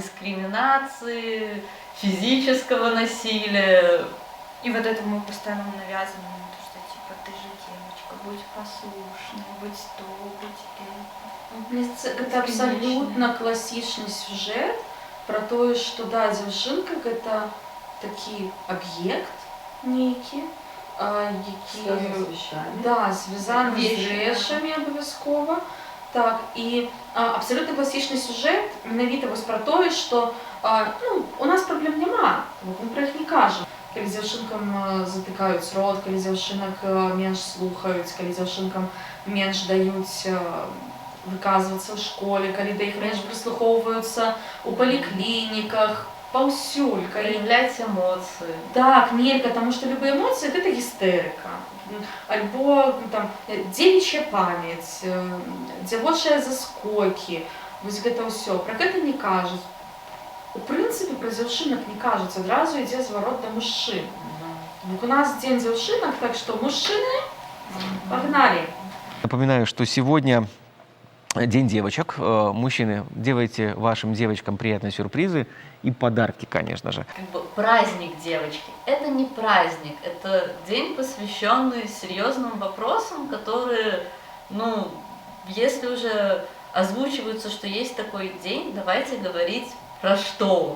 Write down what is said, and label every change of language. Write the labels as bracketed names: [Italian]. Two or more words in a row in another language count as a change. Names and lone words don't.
[Russian] дискриминации, физического насилия. И вот это мы постоянно навязываем, то, что типа ты же девочка, будь послушной, будь то, будь это. Это абсолютно классичный сюжет про то, что да, дзяўчынка это [Belarusian] такі аб'ект нейкі, [Russian] Связано с вещами. [Belarusian] да, звязаны з [Russian] Вещи, [Belarusian] рэчамі абавязкова. Так, і абсолютно класічны сюжет менавіта вось пра тое, што у нас праблем няма, мы пра іх не кажам. Калі дзяўчынкам затыкаюць рот, калі дзяўчынак менш слухаюць, калі дзяўчынкам менш даюць выказвацца ў школе, калі да іх менш прыслухоўваюцца ў паліклініках, паўсюль, калі [Russian] Проявлять эмоции. [Belarusian] так, нельга, [Russian] тому что любые эмоции это гістерыка. [Belarusian] Альбо там дзевічья памяць, дзявочыя заскокі, вось гэта ўсё. Пра гэта не кажуць. У прынцыпе, пра дзяўчынак не кажуць, адразу ідзе зварот да мужчын. У нас дзень дзяўчынак, так што мужчыны, [Russian] погнали. Напоминаю, что сегодня День девочек. Мужчины, делайте вашим девочкам приятные сюрпризы и подарки, конечно же. Как бы праздник девочки. Это не праздник, это день, посвященный серьезным вопросам, которые, если уже озвучиваются, что есть такой день, давайте говорить про что.